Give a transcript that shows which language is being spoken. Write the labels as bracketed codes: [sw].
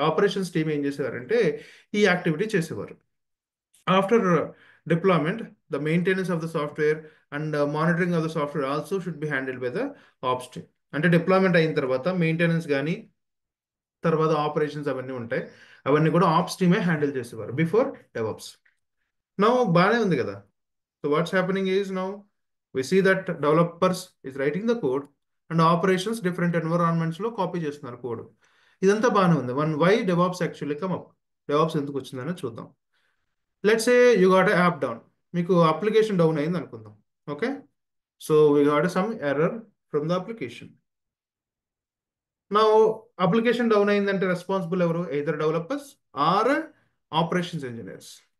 [te] Operations team ఏం చేసేవారంటే ఈ యాక్టివిటీ చేసేవారు. [en] After deployment the maintenance of the software and monitoring of the software also should be handled by the ops team. [te] అంటే deployment అయిన తర్వాత maintenance కానీ తర్వాత ఆపరేషన్స్ అవన్నీ ఉంటాయి, అవన్నీ కూడా ఆప్స్ టీమే హ్యాండిల్ చేసేవారు [en] Before DevOps. [te] నౌ బాగానే ఉంది కదా. [en] So what's happening is now we see that developers is writing the code and operations different environments [te] లో కాపీ చేస్తున్నారు కోడ్. ఇదంతా బాగానే ఉంది. [en] why DevOps actually come up, [te] DevOps ఎందుకు వచ్చిందని చూద్దాం. [en] let's say you got app down, [te] మీకు application down అయింది అనుకుందాం. [en] Okay, so we got some error from the application. [te] నా అప్లికేషన్ డౌన్ అయిందంటే రెస్పాన్సిబుల్ ఎవరు, [en] Either developers or operations engineers.